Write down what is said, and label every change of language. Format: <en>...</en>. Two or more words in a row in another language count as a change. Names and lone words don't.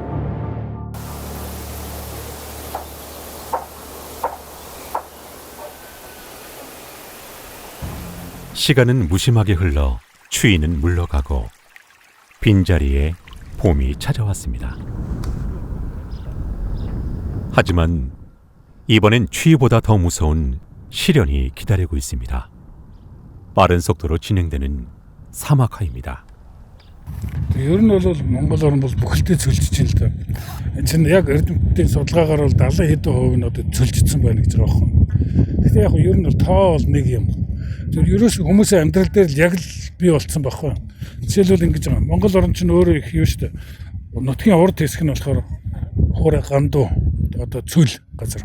<ko>시간은 무심하게 흘러 추위는 물러가고 빈자리에 봄이 찾아왔습니다. 하지만 이번엔 추위보다 더 무서운 시련이 기다리고 있습니다. 빠른 속도로 진행되는 사막화입니다.</ko> <mn>Ер нь бол Монгол орн бол бүхэлдээ цөлжиж байна л да. Энэ чинь яг эрдэмтдийн судалгаагаар бол 70 хэдэн хувь нь одоо цөлжижсэн байна гэж байгаа юм. Гэхдээ яг ер нь бол тоо бол нэг юм. Тэр ерөөс хүмүүсийн амьдрал дээр л яг л бий болцсон байхгүй. Жишээлбэл ингэж байгаа. Монгол орн чинь өөрөө их юу шүү дээ. Нутгийн урд хэсэг нь болохоор хуурай гандуу одоо цөл газар.</mn>